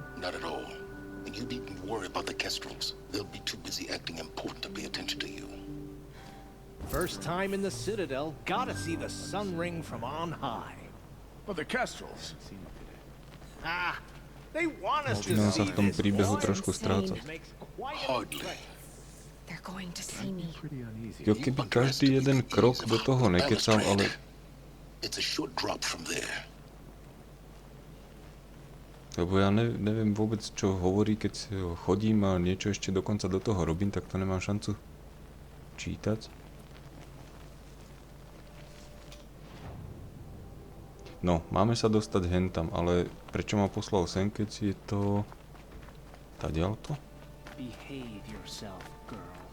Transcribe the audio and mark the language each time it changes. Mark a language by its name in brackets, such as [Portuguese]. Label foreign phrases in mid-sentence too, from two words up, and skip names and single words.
[English] Not at all. And you needn't worry about the Kestrels. They'll be too busy acting important to pay attention to you. First time in the Citadel, gotta see the Sun Ring from on high. But the Kestrels. Ah, they want us to [Slovak] Začínam sa [English] see [Slovak] v tom [English] this. [Slovak] príbehu trošku strácať. [English] Hardly. They're going to see me. [Slovak] Jo, keby každý jeden krok do toho nekecal, ale... [English] It's a short drop from there. [Slovak] Lebo ja neviem vôbec, čo hovorí, keď chodím a niečo ešte dokonca do toho robím, tak to nemám šancu čítať. No, máme sa dostať hentam, ale prečo ma poslal sem, keď je to... Tadiaľto? [English] Behave yourself, girl.